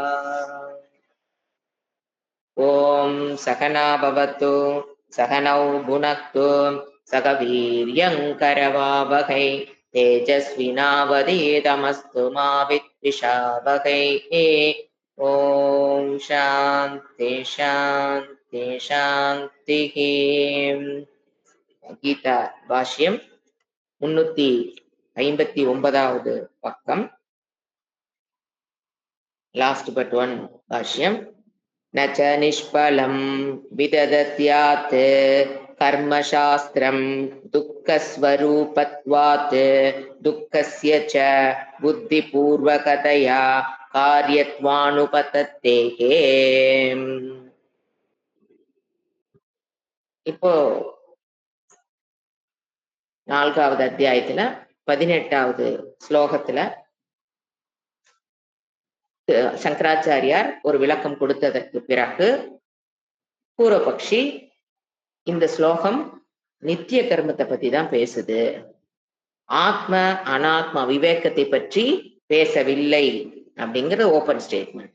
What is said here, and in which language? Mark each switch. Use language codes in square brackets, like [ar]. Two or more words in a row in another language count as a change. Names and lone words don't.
[sa] ॐ सहना भवतु सहनौ भुनक्तु सह वीर्यङ्करवावहै तेजस्विनावधीतमस्तु मा विद्विषावहै। ॐ शान्ति शान्ति शान्तिः। [ta] கீதா பாஷ்யம் 359வது பக்கம். [en] last but one பாஷ்யம். [sa] न च निष्फलं विददत्यात् कर्मशास्त्रं दुःखस्वरूपत्वात् दुःखस्य च बुद्धिपूर्वकतया कार्यत्वानुपतत्तेः. [ta] இப்போ 4வது அத்தியாயத்துல 18வது ஸ்லோகத்துல சங்கராச்சாரியார் ஒரு விளக்கம் கொடுத்ததற்கு பிறகு பூர்வபக்ஷி இந்த ஸ்லோகம் நித்திய கர்மத்தை பத்தி தான் பேசுது, ஆத்ம அனாத்ம விவேகத்தை பற்றி பேசவில்லை அப்படிங்கிற [en] open statement.